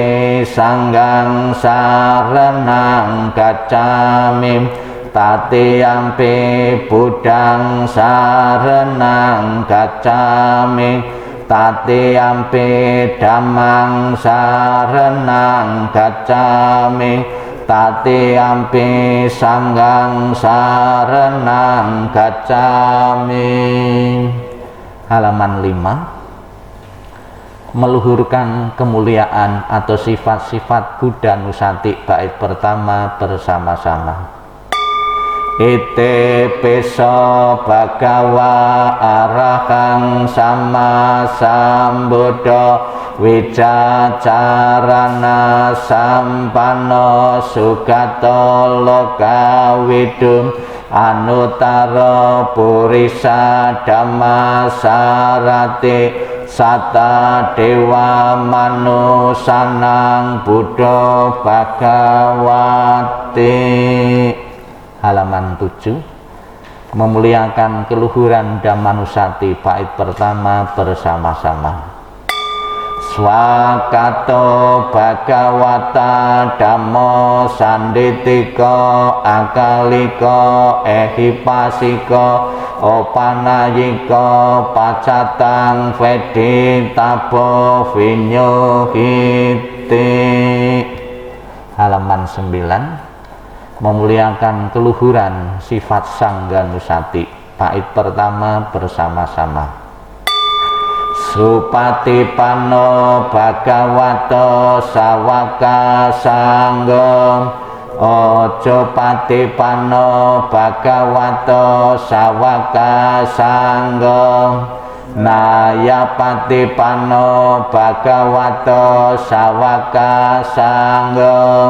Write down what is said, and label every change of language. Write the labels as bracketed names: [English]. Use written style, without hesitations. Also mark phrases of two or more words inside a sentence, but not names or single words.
[Pali] Sanghang saranang gacchami, Tatiyampi Buddhang saranang gacchami, Tatiyampi Dhammang saranang gacchami, Tatiyampi Sanghang saranang gacchami. [Indonesian] Halaman 5. Meluhurkan kemuliaan atau sifat-sifat Buddha Nusati bait pertama bersama-sama. [Pali] Ite peso bhagawa arahang sama sambuddha wicacarana sampanno sugato lokawidum anutara purisa dhamma sarati sata dewa manusanang buddha bhagawati. [Indonesian] Halaman 7. Memuliakan keluhuran Dhammanusati bait pertama bersama-sama. [Pali] Swakato Bhagawata Dhammo Sanditiko Akaliko Ehipasiko Opanayiko Pacatang Veditabo Vinyohiti. [Indonesian] Halaman 9. Memuliakan keluhuran sifat Sangganusati. Bait pertama bersama-sama. [Pali] Supatipanno Bhagavato Sawaka Sanggo. Ojo patipanno Bhagavato Sawaka Sanggo. Naya patipanno Bhagavato Sawaka Sanggo.